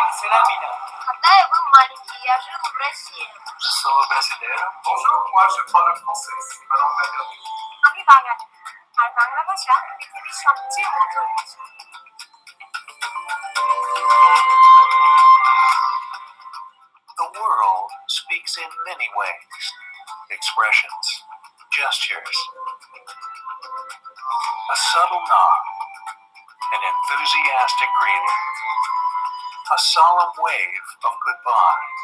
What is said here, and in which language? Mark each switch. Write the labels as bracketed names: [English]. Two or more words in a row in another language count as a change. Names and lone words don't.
[Portuguese] Até Maliki, ajuda o Brasil. Sou brasileiro. [French] Bonjour, moi je parle français. Madame Bengali. [Bangla] আমি বাঙালি আর বাংলা ভাষা পৃথিবীর সবচেয়ে মধুর ভাষা [English] The world speaks in many ways. Expressions, gestures, a subtle nod, an enthusiastic greeting, a solemn wave of goodbye.